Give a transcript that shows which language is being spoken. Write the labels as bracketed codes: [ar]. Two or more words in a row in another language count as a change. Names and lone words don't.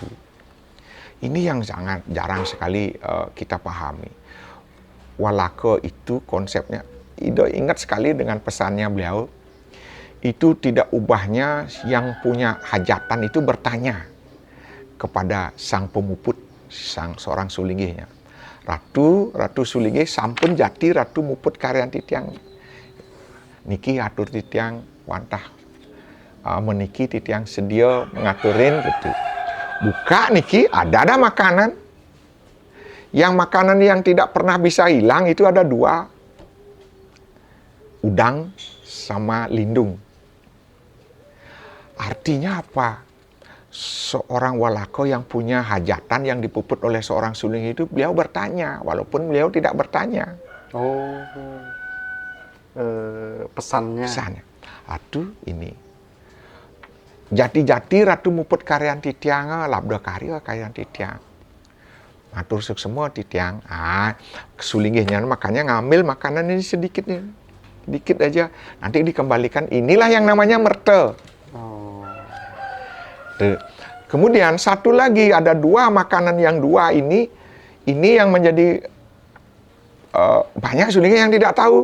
[id] Ini yang sangat jarang sekali kita pahami. Walaka itu konsepnya, [ban] Ida ingat [id] sekali dengan pesannya beliau, itu tidak ubahnya yang punya hajatan itu bertanya kepada sang pemuput, seorang Sulingihnya. [ban] Ratu Sulingih sampun jati ratu muput karyan titiang. Niki atur titiang wantah meniki titiang sedia ngaturin gitu. Buka niki [id] ada makanan. Yang makanan yang tidak pernah bisa hilang itu ada dua. Udang sama lindung. Artinya apa? Seorang Walaka yang punya hajatan yang dipuput oleh seorang Sulingih itu, beliau bertanya, walaupun beliau tidak bertanya. Oh, pesannya. Aduh, ini. [ban] Jati-jati ratu muput karyan titiang, labda karya karyan titiang. Matur suk semua titiang. [id] Sulingihnya makanya ngambil makanan ini sedikit nih. Dikit aja. Nanti dikembalikan. Inilah yang namanya merte. Kemudian satu lagi, ada dua makanan yang dua ini yang menjadi banyak Sulingih yang tidak tahu.